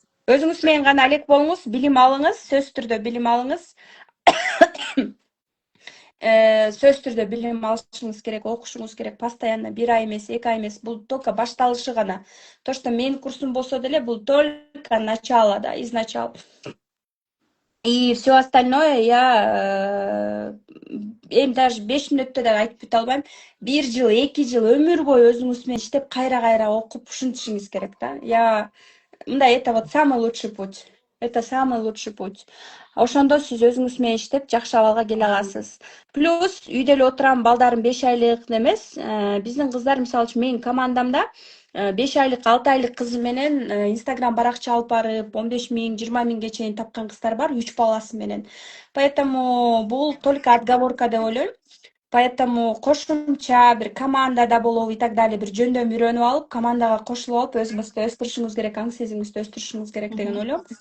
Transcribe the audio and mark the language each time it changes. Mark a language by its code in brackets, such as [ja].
[ky] Өзүңүз менен гана алек болуңуз, билим алыңыз, сөз түрдө билим алыңыз. Сөз түрдө билим алышыңыз керек, окушуңуз керек, постоянно 1 ай эмес, 2 ай эмес, бул только башталышы гана. [ru] То, что менин курсум болсо деле, бул только начало, да, изначал. И все остальное я даже 5 мүнөттө да айтып бүт албайм. [ky] 1 жыл, 2 жыл өмүр бою өзүңүз менен иштеп, кайра окуп ушинтишиңиз керек да. [ru] Это вот самый лучший путь. Это самый лучший путь. [ky] Ошондо сиз өзүңүз менен иштеп, жакшы абалга келе аласыз. Плюс үйдө эле отурам, балдарым 5 айлык эмес. Биздин кыздар, мисалы үчүн, менин командамда 5 айлык 6 айлык кызы менен Instagram баракча алып барып 15 миң 20 миңге чейин тапкан кыздар бар 3 баласы менен. Поэтому бул только отговорка деп ойлойм. Поэтому кошумча бир командада болуп и так далее бир жөндөм үйрөнүп алып, командага кошулуп алып, өзүңүздү өстүрүшүңүз керек, аң сезимиңизди өстүрүшүңүз керек деген ойлойм.